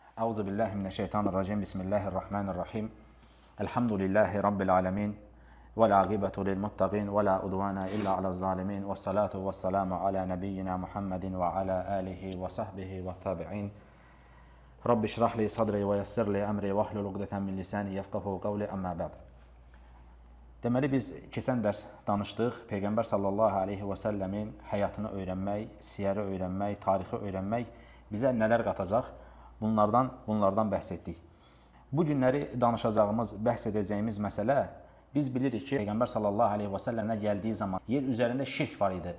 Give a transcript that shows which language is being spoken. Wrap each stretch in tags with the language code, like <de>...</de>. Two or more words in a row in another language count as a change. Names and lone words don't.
<ar>أعوذ بالله من الشيطان الرجيم. بسم الله الرحمن الرحيم. الحمد لله رب العالمين. والعاقبة للمتقين ولا عدوان إلا على الظالمين. والصلاة والسلام على نبينا محمد وعلى آله وصحبه والتابعين. رب اشرح لي صدري ويسر لي أمري واحلل عقدة من لساني يفقهوا قولي أما بعد.</ar> <az>Deməli biz keçən dərs danışdıq. Peyğəmbər</az> <ar>صلى الله عليه وسلم</ar> <az>həyatını öyrənmək, siyəri öyrənmək, tarixi öyrənmək bizə nələr qatacaq? Bunlardan bəhs etdik. Bu günləri danışacağımız, bəhs edəcəyimiz məsələ, biz bilirik ki, Peyğəmbər</az> <ar>صلى الله عليه وسلم</ar> <az>gəldiyi zaman yer üzərində şirk var idi.</az>